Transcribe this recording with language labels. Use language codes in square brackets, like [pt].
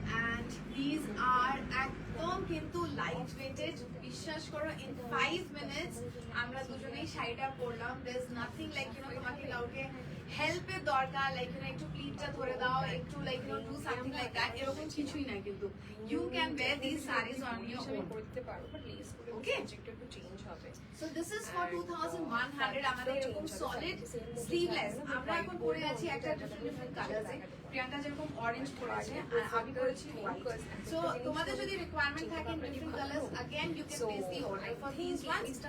[en] and these are [bn] একদম কিন্তু [en] Light weighted. [bn] বিশ্বাস করো [en] in 5 minutes [bn] আমরা দুজনেই শাড়িটা পরলাম। [en] there is nothing like [bn] তোমাকে কাউকে হেল্পের দরকার, লাইক একটু প্লিটটা ধরে দাও, একটু like [en] do something like that, [bn] এরকম কিছুই না। কিন্তু [en] you can wear these sarees on your own [bn] করতে পারো, বাট লেস করে [en] Okay. [bn] একটু চেঞ্জ হবে। [en] So this is for 2100। [bn] আমাদের এরকম সলিড স্লিভলেস আমরা এখন পরে আছি একটা ডিফারেন্ট কালারে। প্রিয়াঙ্কা যেরকম অরেঞ্জ পরে আছে আর আমি পরেছি হোয়াইট। সো তোমাদের যদি রিকোয়ারমেন্ট থাকে different colours again [en] You can place the order for this ones.